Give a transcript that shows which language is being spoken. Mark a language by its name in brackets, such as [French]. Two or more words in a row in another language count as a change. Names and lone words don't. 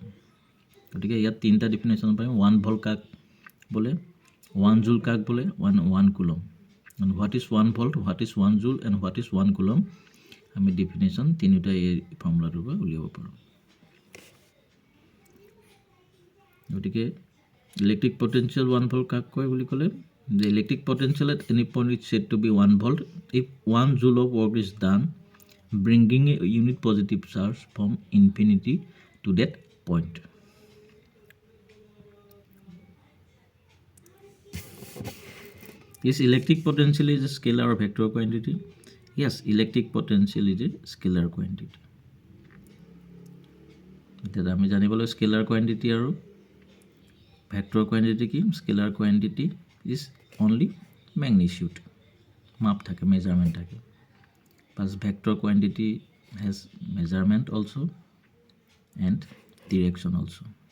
[Assamese] গতিকে ইয়াত তিনিটা ডেফিনেশ্যন পাৰিম। 1 ভল্ট কাক বোলে, 1 জুল কাক বোলে, 1 কুলম। [English] and what is 1 volt, what is 1 joule and what is 1 coulomb [Assamese] আমি ডেফিনেশ্যন তিনিটা এই ফৰ্মুলাটোৰ পৰা উলিয়াব পাৰোঁ। [English] গতিকে electric potential 1 volt [Assamese] কাক কয় বুলি ক'লে [English] the electric potential at any point is said to be 1 volt if 1 joule of work is done bringing a unit positive charge from infinity to that point. Is electric potential is a scalar or vector quantity? Yes, electric potential is a scalar quantity. [Assamese] এতিয়া আমি জানিবলৈ [English] scalar quantity [Assamese] আৰু [English] vector quantity [Assamese] কি? [English] scalar quantity is only magnitude, [Assamese] মাপ থাকে, মেজাৰমেণ্ট থাকে। [English] Plus vector quantity has measurement also and direction also.